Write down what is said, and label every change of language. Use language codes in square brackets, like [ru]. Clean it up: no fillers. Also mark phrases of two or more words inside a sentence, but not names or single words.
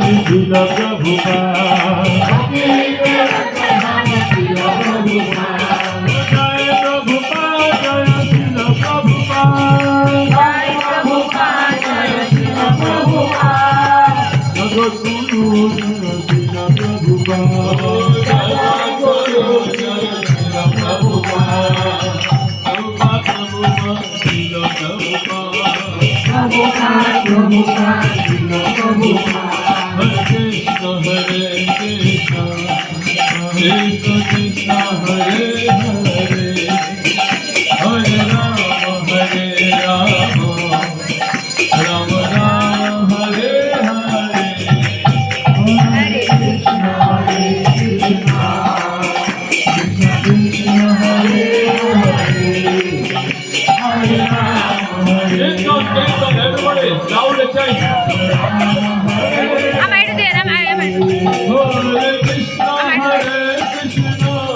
[sa] Srila Prabhupada Srila Prabhupada Jai Prabhupada Jai Srila Prabhupada Jai Prabhupada Jai Srila Prabhupada Jagat Guru Jai Srila Prabhupada Jagat Guru Jai Srila Prabhupada Prabhupada Srila Prabhupada Prabhupada Prabhupada Srila Prabhupada Hare Krishna Krishna Krishna Hare Hare Hare Rama Hare Rama Rama Rama Hare Hare Hare Krishna Krishna Krishna Hare Hare Hare Rama Hare Rama [en] everybody loud and chant [sa] Hare Krishna, Hare Krishna,